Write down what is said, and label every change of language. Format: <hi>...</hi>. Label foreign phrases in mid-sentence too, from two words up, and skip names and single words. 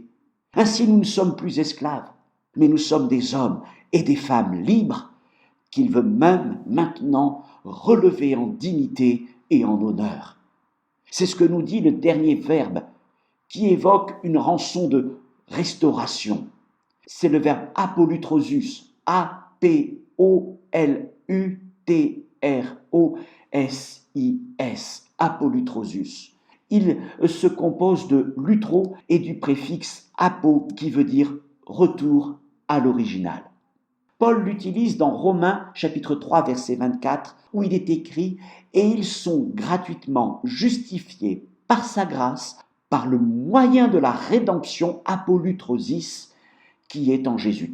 <fr>Ainsi nous ne sommes plus esclaves, mais nous sommes des hommes et des femmes libres qu'il veut même maintenant relever en dignité et en honneur. C'est ce que nous dit le dernier verbe qui évoque une rançon de restauration. C'est le verbe apolutrosus, A-P-O-L-U-T-R-O-S-I-S, apolutrosus. Il se compose de lutro et du préfixe apo qui veut dire retour à l'original. Paul l'utilise dans Romains chapitre 3 verset 24 où il est écrit « Et ils sont gratuitement justifiés par sa grâce par le moyen de la rédemption apolutrosis qui est en Jésus-Christ.</fr>